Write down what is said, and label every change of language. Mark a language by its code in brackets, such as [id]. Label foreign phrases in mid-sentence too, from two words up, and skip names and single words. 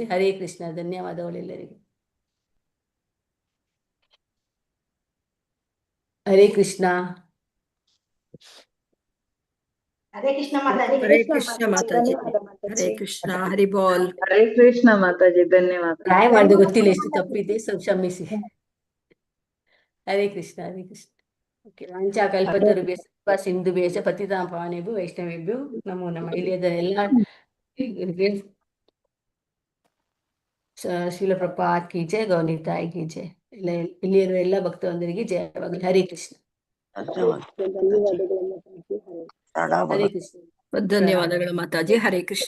[kn] ಹರೇ ಕೃಷ್ಣ. ಧನ್ಯವಾದಗಳೆಲ್ಲರಿಗೂ. ಹರೇ ಕೃಷ್ಣ. ಹರೇ ಕೃಷ್ಣ ಮಾತಾಜಿ. ಹರೇ ಕೃಷ್ಣ ಮಾತಾಜಿ. ಹರೇ ಕೃಷ್ಣ. [hi] हरि बोल. [kn] ಹರೇ ಕೃಷ್ಣ ಮಾತಾಜಿ. ಧನ್ಯವಾದ. ಟ್ರೈ ಮಾಡಿದೆ, ಗೊತ್ತಿಲ್ಲ ಎಷ್ಟು ತಪ್ಪಿದೆ, ಸ್ವಲ್ಪ ಕ್ಷಮಿಸಿ. ಹರೇ ಕೃಷ್ಣ. ಹರೇ ಕೃಷ್ಣ. ಓಕೆ. [sa] ವಾಂಛಾಕಲ್ಪತರುಭ್ಯಶ್ಚ ಕೃಪಾ ಸಿಂಧುಭ್ಯಶ್ಚ ಪತಿತಾನಾಂ ಪಾವನೇಭ್ಯೋ ವೈಷ್ಣವೇಭ್ಯೋ ನಮೋ ನಮಃ. [kn] ಇಲ್ಲಿಯದ ಎಲ್ಲ ಶ್ರೀಲ ಪ್ರಭುಪಾದ್ [hi] की जय, [kn] ಗೌರಿ ತಾಯಿ [hi] की जय. [kn] ಇಲ್ಲಿರುವ ಎಲ್ಲ ಭಕ್ತವಂದರಿಗೆ ಜಯವಾಗಲಿ. ಹರೇ ಕೃಷ್ಣ. ಹರೇ ಕೃಷ್ಣ. ಧನ್ಯವಾದಗಳು ಮಾತಾಜಿ. ಹರೇ ಕೃಷ್ಣ.